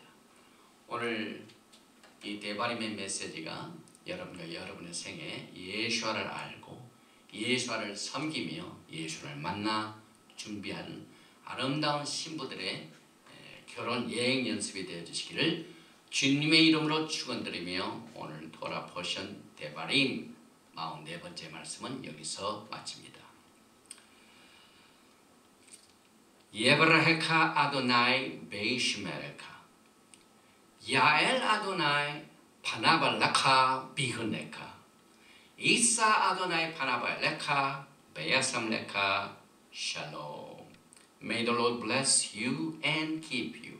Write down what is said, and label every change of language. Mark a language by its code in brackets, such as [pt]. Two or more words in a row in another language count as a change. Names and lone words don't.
[ko] 오늘 이 데바림의 메시지가 여러분과 여러분의 생에 예수와를 알고 예수와를 섬기며 예수를 만나 준비하는 아름다운 신부들의 결혼 예행 연습이 되어 주시기를 주님의 이름으로 축원드리며 오늘 토라 포션 데바림 44번째 말씀은 여기서 마칩니다. [he] יברכך אדוני וישמרך יאר אדוני פניו אליך ויחנך ישא אדוני פניו אליך וישם לך שלום. [en] May the Lord bless you and keep you.